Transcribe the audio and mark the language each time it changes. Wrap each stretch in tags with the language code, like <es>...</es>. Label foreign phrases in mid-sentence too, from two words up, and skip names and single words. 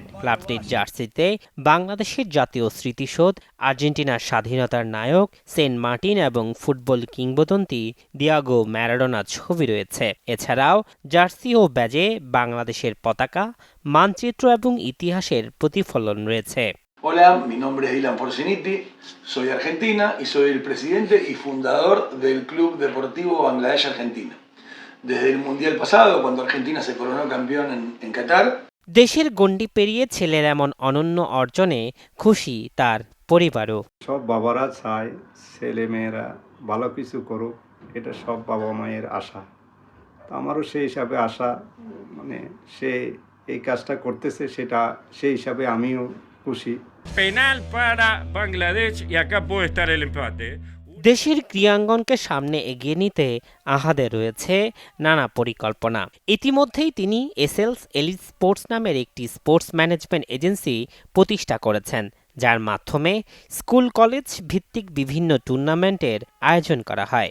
<bn>ক্লাবটির জার্সিতে বাংলাদেশের জাতীয় স্মৃতিসৌধ, আর্জেন্টিনার স্বাধীনতার নায়ক সেন্ট মার্টিন এবং ফুটবল কিংবদন্তি দিয়াগো ম্যারাডোনার ছবি রয়েছে। এছাড়াও জার্সি ও ব্যাজে বাংলাদেশের পতাকা, মানচিত্র এবং ইতিহাসের প্রতিফলন রয়েছে।</bn> <es>Hola, mi nombre es Dylan Forciniti, soy argentina y soy el presidente y fundador del Club Deportivo Bangladesh Argentina. Desde el Mundial pasado, cuando Argentina se coronó campeón en Qatar.</es> <bn>দেশের গণ্ডি পেরিয়ে ছেলের এমন অনন্য অর্জনে খুশি তার পরিবারও। সব বাবারা চায় ছেলে মেয়েরা ভালো কিছু করুক, এটা সব বাবা মায়ের আশা। তো আমারও সেই হিসাবে আশা, মানে সে এই কাজটা করতেছে, সেটা সেই হিসাবে আমিও খুশি।</bn> <es>Penal para Bangladesh y acá puede estar el empate.</es> <bn>দেশের ক্রীড়াঙ্গনকে সামনে এগিয়ে নিতে আহাদের রয়েছে নানা পরিকল্পনা। ইতিমধ্যেই তিনি এসএলস এলিট স্পোর্টস নামের একটি</bn> <en>sports management agency</en> <bn>প্রতিষ্ঠা করেছেন, যার মাধ্যমে স্কুল কলেজ ভিত্তিক বিভিন্ন টুর্নামেন্টের আয়োজন করা হয়।</bn>